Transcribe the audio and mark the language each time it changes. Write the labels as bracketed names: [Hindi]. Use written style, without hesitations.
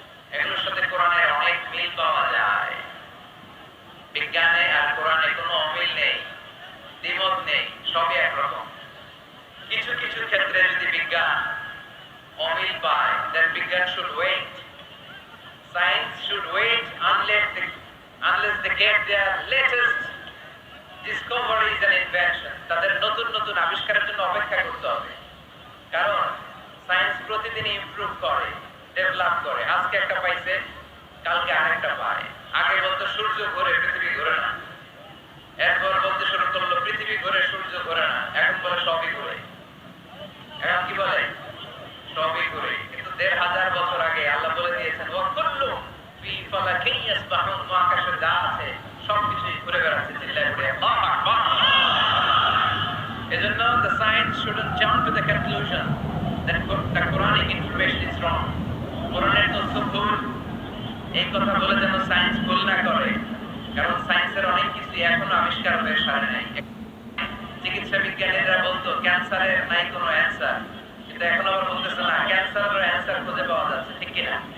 [Bangla] এগুলোর সাথে কোরআনের অনেক মিল পাওয়া যায়। বিজ্ঞানে আর কোরআনে কোনো অমিল নেই, দ্বিমত নেই, সবই একরকম। কিছু কিছু ক্ষেত্রে যদি বিজ্ঞান অমিল পায়, [English] then [Bangla] বিজ্ঞান [English] should wait. Science should wait unless they get their latest discoveries and inventions. [Bangla] তাদের নতুন নতুন আবিষ্কারের জন্য অপেক্ষা করতে হবে। কারণ সায়েন্স প্রতিদিন ইমপ্রুভ করে, ডেভেলপ করে। আজকে একটা পাইছে, কালকে আরেকটা পায়। আগে বলতো সূর্য ঘোরে, পৃথিবী ঘোরে না। এরপর বলতে শুরু করলো পৃথিবী ঘোরে, সূর্য ঘোরে না। এখন বলে সবই ঘোরে। এখন কি বলে? সবই ঘোরে। কিন্তু ১৫০০ বছর আগে আল্লাহ বলে দিয়েছেন, ওয়া কুল্লু ফি ফালাকিন ইয়াসবাহুন, মহাকাশে যা আছে সবকিছুই ঘুরে বেড়াচ্ছে। চিল্লায় পড়ে আল্লাহু আকবার। এজন্য [English] the science shouldn't jump to the conclusion that the Quranic information is wrong. [Bangla] কোরআনের তথ্য ভুল, এই কথা বলে যেন সায়েন্স ভুল না করে। কারণ সায়েন্সের অনেক কিছু এখনো আবিষ্কার হয়ে সারে নাই। চিকিৎসা বিজ্ঞানীরা বলতো ক্যান্সারের নাই কোনো অ্যান্সার, কিন্তু এখন আবার বলতেছে না, ক্যান্সারের অ্যান্সার খুঁজে পাওয়া যাচ্ছে। ঠিক কিনা?